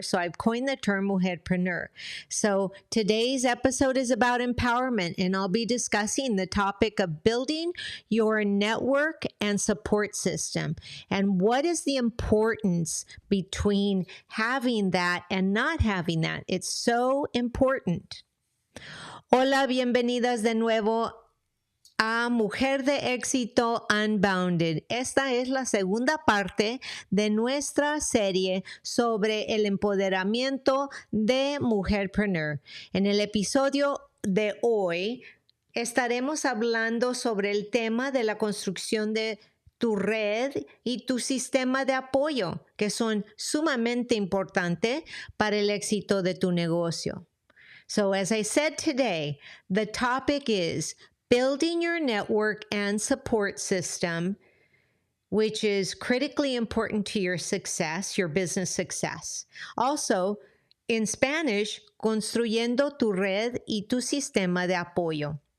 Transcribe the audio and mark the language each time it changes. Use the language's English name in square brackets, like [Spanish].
[English] So I've coined the term mujerpreneur. So today's episode is about empowerment, and I'll be discussing the topic of building your network and support system. And what is the importance between having that and not having that? It's so important. [Spanish] Hola, bienvenidas de nuevo a Mujer de Éxito Unbounded. Esta es la segunda parte de nuestra serie sobre el empoderamiento de mujerpreneur. En el episodio de hoy estaremos hablando sobre el tema de la construcción de tu red y tu sistema de apoyo, que son sumamente importantes para el éxito de tu negocio. [English] So as I said today, the topic is building your network and support system, which is critically important to your success, your business success. Also, in Spanish, [Spanish] construyendo tu red y tu sistema de apoyo.